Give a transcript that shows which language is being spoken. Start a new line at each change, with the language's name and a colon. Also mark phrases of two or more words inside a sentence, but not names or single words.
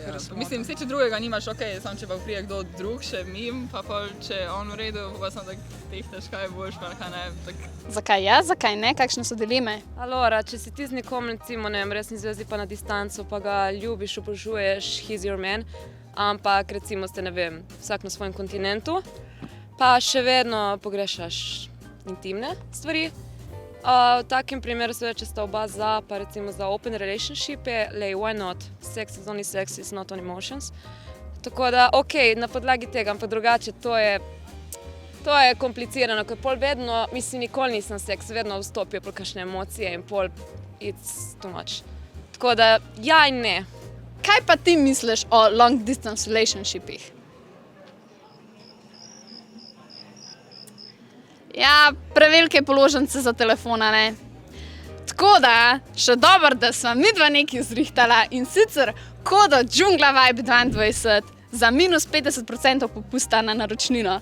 Slovenian: kar smotrno. Mislim, če drugega nimaš, ok, samo če pa prije kdo drug še mim, pa pol, če je on v redu, pa sem tak tehtaš, kaj boš, pa kaj ne. Tak. Zakaj ja, zakaj ne? Kakšne so dileme? Alora, če si ti z nekom, recimo, ne vem, resni zvezi pa na distanco, pa ga ljubiš, obožuješ,
English: he's your man,
Slovenian: ampak recimo ste, ne vem, vsak na svojem kontinentu, pa še vedno pogrešaš intimne stvari. V takem primeru seveda, če sta oba za, pa recimo za
English: open relationshipe, why not? Sex is only sex, is not on emotions.
Slovenian: Tako da, ok, na podlagi tega, ampak drugače, to je komplicirano, ker pol vedno, mislim, nikoli nisem seks, vedno vstopijo pol kakšne emocije in pol
English: it's too much.
Slovenian: Tako da, ja in ne. Kaj pa ti misliš o
English: long distance relationshipih?
Slovenian: Ja, prevelike položnice za telefona, ne. Tako da, še dobro, da sva midva nekaj zrihtala in sicer kodo Džungla Vibe 22 za minus 50% popusta na naročnino.